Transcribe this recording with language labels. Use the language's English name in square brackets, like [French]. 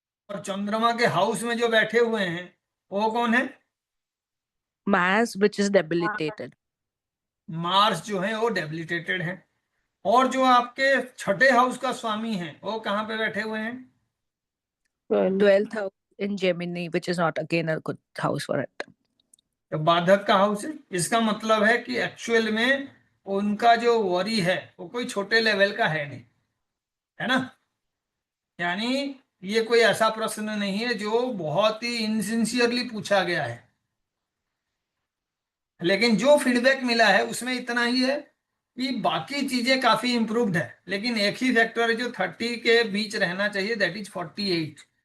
[Hindi] और चंद्रमा के हाउस में जो बैठे हुए हैं वो कौन है, [English] Mars, which is debilitated. [Hindi] Mars जो है वो डेबिलिटेटेड है। और जो आपके छठे हाउस का स्वामी है वो कहाँ पे बैठे हुए हैं, [English] 12th house in Gemini, which is not again a good house for it. [Hindi] तो बाधक का हाउस है। इसका मतलब है कि एक्चुअल में उनका जो वरी है वो कोई छोटे लेवल का है नहीं, है ना। यानी ये कोई ऐसा प्रश्न नहीं है जो बहुत ही इनसिंसियरली पूछा गया है, लेकिन जो फीडबैक मिला है उसमें इतना ही है कि बाकी चीजें काफी इंप्रूव्ड है, लेकिन एक ही फैक्टर है जो 30 के बीच रहना चाहिए, [English] That is 48।